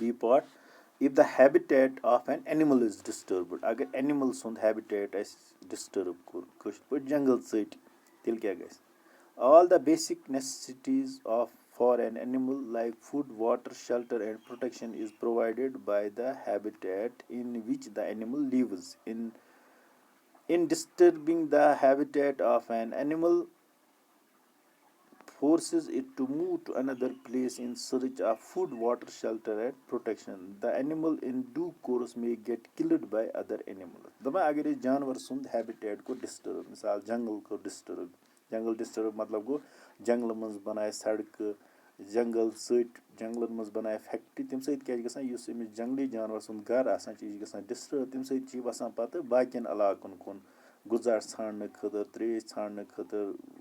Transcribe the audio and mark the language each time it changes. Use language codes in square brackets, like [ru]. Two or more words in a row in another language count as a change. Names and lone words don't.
[en] B part if the habitat of an animal is disturbed [ks] اگر اینِمٕل سُنٛد ہیبِٹیٹ اَسہِ ڈِسٹٔرٕب کوٚر کٲشِر پٲٹھۍ جنٛگل ژٔٹۍ تیٚلہِ کیٛاہ گژھِ [en] all the basic necessities of for an animal like food water shelter and protection is provided by the habitat in which the animal lives In disturbing the habitat of an animal forces it to move to another place in search of food, water, shelter and protection. The animal in due course may get killed by other animals. [ks] دَپان اگر أسۍ جانوَر سُنٛد ہیبِٹیٹ کوٚر ڈِسٹٔرٕب مِثال جنٛگل کوٚر ڈِسٹٔرٕب جنٛگل ڈِسٹٔرٕب مطلب گوٚو جنٛگلہٕ منٛز بَنایہِ سڑکہٕ جنٛگل ژٔٹۍ جنٛگلن منٛز بَنایہِ فیکٹری تَمہِ سۭتۍ کیٛاہ چھُ گژھان یُس أمِس جنٛگلی جانور سُنٛد گرٕ آسان چھُ یہِ چھُ گژھان ڈِسٹٔرٕب تَمہِ سۭتۍ چھِ یہِ وَسان پَتہٕ باقین علاقن کُن غذا ژھانٛڈنہٕ خٲطرٕ ترٛیش ژھانٛڈنہٕ خٲطرٕ